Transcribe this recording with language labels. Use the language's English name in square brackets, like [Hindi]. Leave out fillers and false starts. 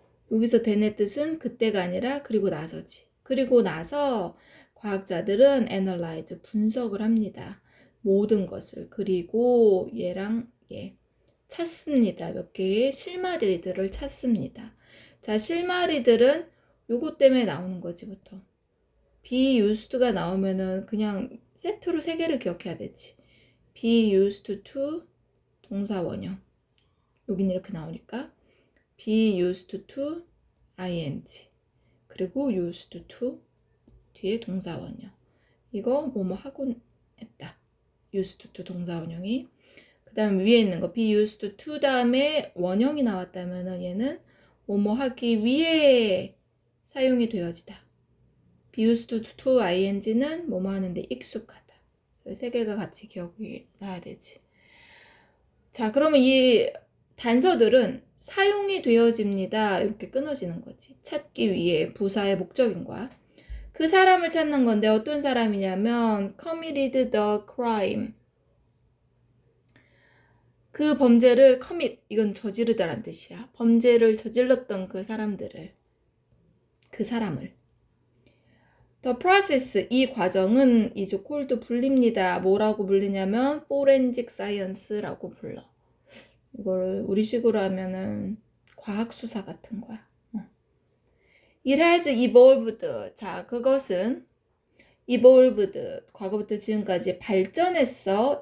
[Korean] 여기서 then의 뜻은 그때가 아니라 그리고 나서지. 그리고 나서 과학자들은 analyze, 분석을 합니다. 모든 것을. 그리고 얘랑 얘 찾습니다. 몇 개의 실마리들을 찾습니다. 자, 실마리들은 요거 때문에 나오는 거지, 보통. be used가 나오면은 그냥 세트로 3개를 기억해야 되지. [English] be used to [Korean] 동사 원형. 여긴 이렇게 나오니까 [English] be used to ing. [Korean] 그리고 used to 뒤에 동사 원형. 이거 뭐뭐 하곤 했다. used to 동사 원형이. 그 다음 위에 있는 거 be used to 다음에 원형이 나왔다면은 얘는 뭐뭐 하기 위해 사용이 되어지다. be used to ing는 뭐뭐 하는데 익숙하다. 3개가 같이 기억이 나야 되지. 자, 그러면 이 단서들은 사용이 되어집니다. 이렇게 끊어지는 거지. 찾기 위해 부사의 목적인 거야. 그 사람을 찾는 건데 어떤 사람이냐면 [English] committed the crime. [Korean] 그 범죄를 commit, 이건 저지르다란 뜻이야. 범죄를 저질렀던 그 사람을. [English] The process, [Korean] 이 과정은 [English] is called [Korean] 불립니다. 뭐라고 불리냐면 forensic science라고 불러. 이거를 우리식으로 하면은 과학수사 같은 거야. [English] It has evolved. [Korean] 자, 그것은 evolved, 과거부터 지금까지 발전했어.